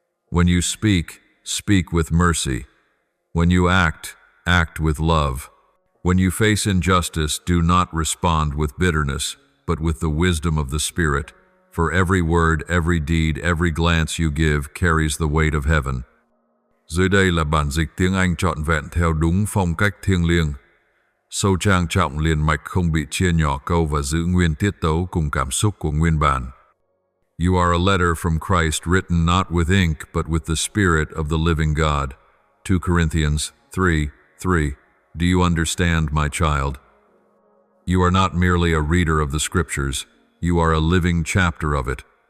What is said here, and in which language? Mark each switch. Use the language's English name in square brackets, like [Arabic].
[English] When you speak, speak with mercy. When you act, act with love. When you face injustice, do not respond with bitterness, but with the wisdom of the Spirit. For every word, every deed, every glance you give carries the weight of heaven. [Vietnamese] Dưới đây là bản dịch tiếng Anh trọn vẹn theo đúng phong cách thiêng liêng. Sâu trang trọng, liền mạch, không bị chia nhỏ câu và giữ nguyên tiết tấu cùng cảm xúc của nguyên bản. [English] You are a letter from Christ, written not with ink, but with the Spirit of the living God. 2 Corinthians 3:3. Do you understand, my child? You are not merely a reader of the Scriptures. You are a living chapter of it.